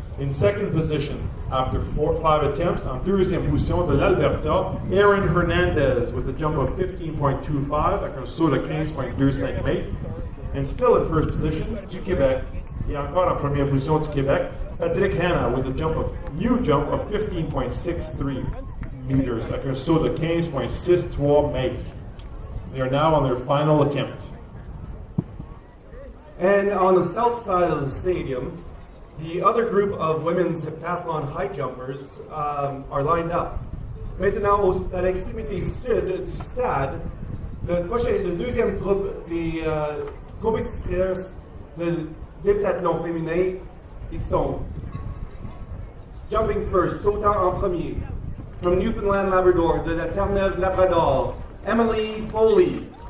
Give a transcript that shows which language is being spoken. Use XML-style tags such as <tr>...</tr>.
<en>In second position, after 5 attempts,</en> <fr>en deuxième position de l'Alberta,</fr> <en>Aaron Hernandez with a jump of 15.25</en> <fr>avec un saut de 15.25 mètres.</fr> <en>And still in first position,</en> <fr>du Québec, et encore en première position du Québec,</fr> <en>Patrick Hanna with a new jump of 15.63.</en> <fr>meters avec un saut de 15,63 mètres.</fr> <en>They are now on their final attempt. And on the south side of the stadium, the other group of women's heptathlon high jumpers are lined up.</en> <fr>Maintenant, à l'extrémité sud du stade, le deuxième groupe des compétitrices de l'heptathlon féminin, ils sont</fr> <en>jumping first,</en> <fr>sautant en premier,</fr> <en>from Newfoundland Labrador,</en> <fr>de la Terre-Neuve Labrador, Emily Foley.</fr>